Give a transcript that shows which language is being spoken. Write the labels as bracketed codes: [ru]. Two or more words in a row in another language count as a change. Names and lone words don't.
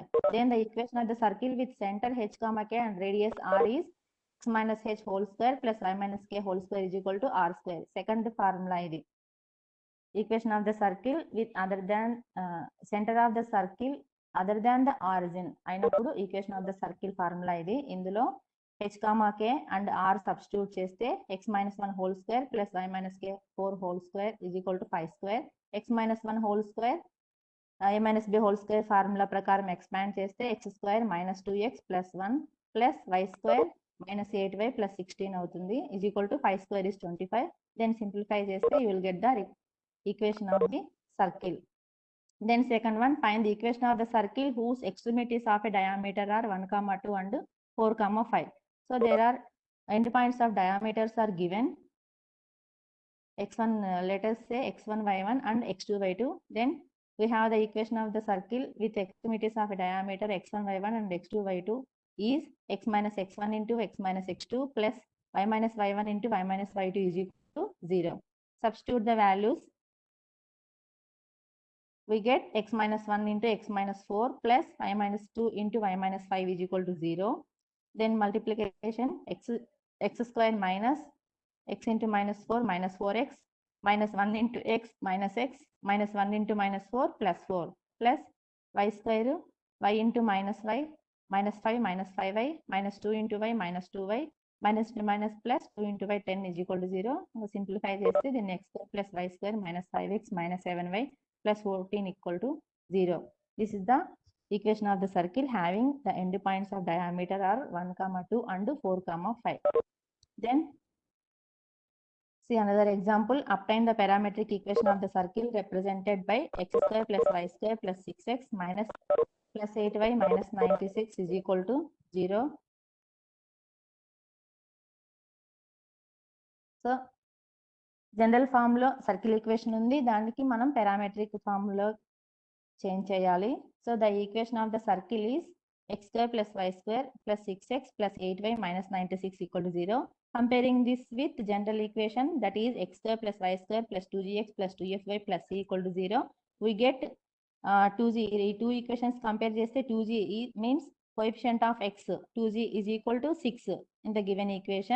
[en] Then the equation of the circle with center h, k and radius r is x minus h whole square plus y minus k whole square is equal to r square. Second formula is equation of the circle with other than center of the circle other than the origin అయినప్పుడు equation of the circle formula ఇది. ఇందులో h, k and r substitute చేస్తే x minus 1 whole square plus y minus k 4 whole square is equal to 5 square. x minus 1 whole square a minus b whole square formula ప్రకారం expand చేస్తే x square minus 2x plus 1 plus y square minus 8y plus 16 అవుతుంది is equal to 5 square is 25. Then simplify చేస్తే you will get the equation of the circle. Then second one, find the equation of the circle whose extremities of a diameter are 1, 2 and 4, 5. So there are endpoints of diameters are given. x1, let us say x1, y1 and x2, y2. Then we have the equation of the circle with extremities of a diameter x1, y1 and x2, y2 is x minus x1 into x minus x2 plus y minus y1 into y minus y2 is equal to 0. Substitute the values. We get x minus 1 into x minus 4 plus y minus 2 into y minus 5 is equal to 0. Then multiplication x square minus x into minus 4 minus 4x minus 1 into x minus 1 into minus 4 plus 4 plus y square y into minus y minus 5 minus 5y minus 2 into y minus 2y minus minus plus 2 into y 10 is equal to 0. Simplify చేస్తే then x square plus y square minus 5x minus 7y plus 14 equal to 0. This is the equation of the circle having the endpoints of diameter are 1, 2 and 4, 5. Then see another example. Obtain the parametric equation of the circle represented by x square plus y square plus 6x minus plus 8y minus 96 is equal to 0. So general form [te] లో [en] circle equation [te] ఉంది, దానికి మనం [en] parametric form [te] లో చేంజ్ చేయాలి. [en] So the equation of the circle is x square plus y square plus 6x plus 8y minus 96 equal to 0. Comparing this with general equation, that is x square plus y square plus 2gx plus 2fy plus c equal to 0. We get 2g. Two equations compare చేస్తే 2g means coefficient of x 2g is equal to 6 in the given equation.